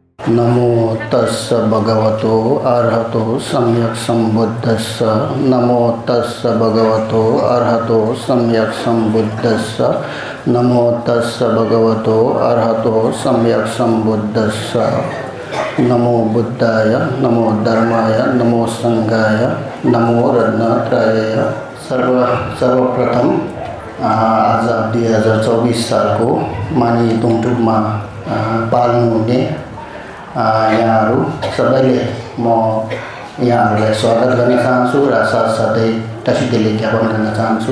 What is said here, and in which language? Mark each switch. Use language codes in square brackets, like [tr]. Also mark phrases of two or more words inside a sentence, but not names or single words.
[pi] नमो तस्स भगवतो अरहतो सम्यक् सम्बुद्धस्स। नमो तस्स भगवतो अरहतो सम्यक् सम्बुद्धस्स। नमो तस्स भगवतो अरहतो सम्यक् सम्बुद्धस्स। नमो बुद्धाय, नमो धर्माय, नमो संघाय, नमो रत्नत्रयाय। [ne] सर्वप्रथम आज 2024 सालको मानी तुङटुकमा पाल्नुहुने यहाँहरू सबैले म यहाँहरूलाई स्वागत गर्न चाहन्छु र साथसाथै टासीदेले ज्ञापन गर्न चाहन्छु।